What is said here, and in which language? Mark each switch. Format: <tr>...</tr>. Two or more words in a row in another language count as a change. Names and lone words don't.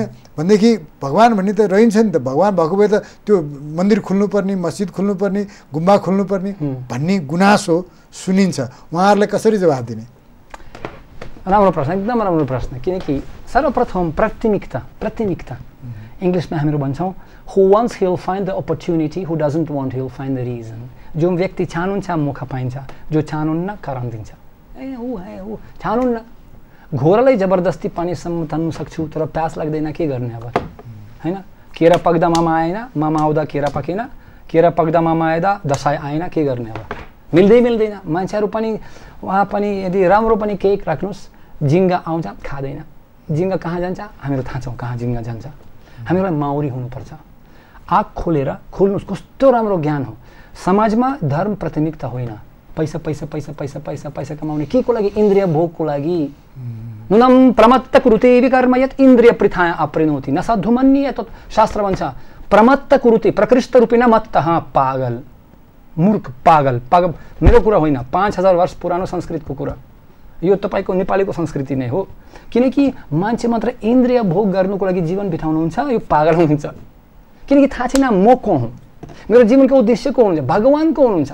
<ne>भनेदेखि भगवान् भन्ने त रहन्छ नि त, भगवान् भएको भए त त्यो मन्दिर खुल्नुपर्ने, मस्जिद खुल्नुपर्ने, गुम्बा खुल्नुपर्ने भन्ने गुनासो सुनिन्छ। उहाँहरूलाई कसरी जवाब दिने? राम्रो प्रश्न, एकदम राम्रो प्रश्न। किनकि सर्वप्रथम प्राथमिकता इङ्ग्लिसमा हामीहरू भन्छौँ,</ne> <en>who wants he will find the opportunity, who doesn't want he will find the reason।</en> <ne>जो व्यक्ति चाहनुहुन्छ मौका पाइन्छ, जो चाहनुहुन्न कारण दिन्छ। चाहनुहुन्न, घोरलाई जबरजस्ती पानीसम्म तान्नु सक्छु, तर प्यास लाग्दैन, के गर्ने अब हैन? केरा पक्दा मामा आएन, मामा आउँदा केरा पकेन, केरा पक्दा मामा आएदा दसैँ आएन, के गर्ने अब? मिल्दैन। मान्छेहरू पनि उहाँ पनि यदि राम्रो पनि केक राख्नुहोस्, जिङ्गा आउँछ खाँदैन, जिङ्गा कहाँ जान्छ हामीहरू थाहा छौँ, कहाँ जिङ्गा जान्छ। हामीहरूलाई माउरी हुनुपर्छ, आँख खोल्नुहोस्, कस्तो राम्रो ज्ञान हो। समाजमा धर्म प्राथमिकता होइन, पैसा कमाउने के को लागि? इन्द्रिय भोगको लागि।</ne> <sa>नुनम प्रमत्त कुरुते विकर्म यत् इन्द्रिय पृथाया अप्रिणोति न साधुमन्य तत्।</sa> <ne>शास्त्र भन्छ</ne> <sa>प्रमत्त कुरुते, प्रकृष्ट रूपेण मत्तः,</sa> <ne>पागल। मूर्ख, पागल पागल मेरो कुरा होइन, 5000 वर्ष पुरानो संस्कृतको कुरा। यो तपाईँको नेपालीको संस्कृति नै हो। किनकि मान्छे मात्र इन्द्रिय भोग गर्नुको लागि जीवन बिताउनुहुन्छ, यो पागल हुनुहुन्छ। किनकि थाहा छैन म को हुँ, मेरो जीवनको उद्देश्य को हुनुहुन्छ, भगवान को हुनुहुन्छ।</ne>